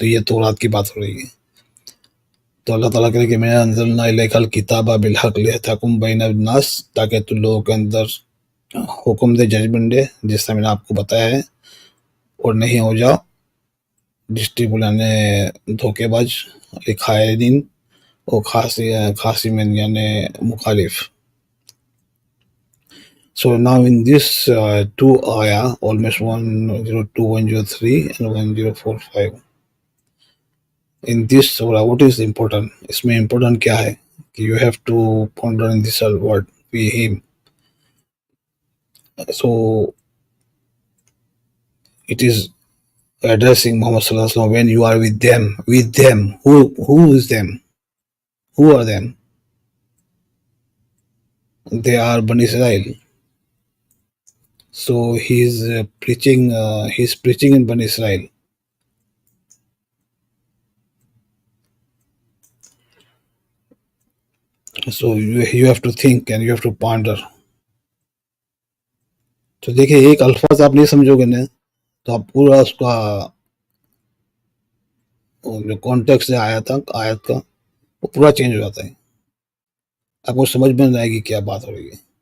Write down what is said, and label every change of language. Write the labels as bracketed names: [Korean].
[Urdu] تو یہ تورات کی بات ہو رہی ہے. تو اللہ تعالیٰ کہے کہ میں [Arabic] انزلنا الیک الکتاب بالحق لتحکم بین الناس، [Urdu] تاکہ تو لوگوں کے اندر حکم دے، ججمنٹ دے، جس طرح میں نے آپ کو بتایا ہے، اور نہیں ہو جاؤ ڈسٹریبیوٹ، یعنی دھوکے باز، خائنین، اور خاصی میں یعنی مخالف. [English] So now in this two ayah, almost 102, 103 and 1045, in this surah, what is important? [Urdu] اس میں important کیا ہے کہ [English] you have to ponder in this word we him. So it is addressing Muhammad sallallahu alaihi wasallam when you are with them. Who is them? Who are them? They are Bani Israel. So he's preaching in Bani Israel. So you have to think and you have to ponder. [Urdu] تو دیکھیں ایک الفاظ آپ نہیں سمجھو گے نا، تو آپ پورا اس کا جو کانٹیکسٹ ہے آیت کا، وہ پورا چینج ہو جاتا ہے. آپ کو سمجھ میں نہیں آئے گی کیا بات ہو رہی ہے.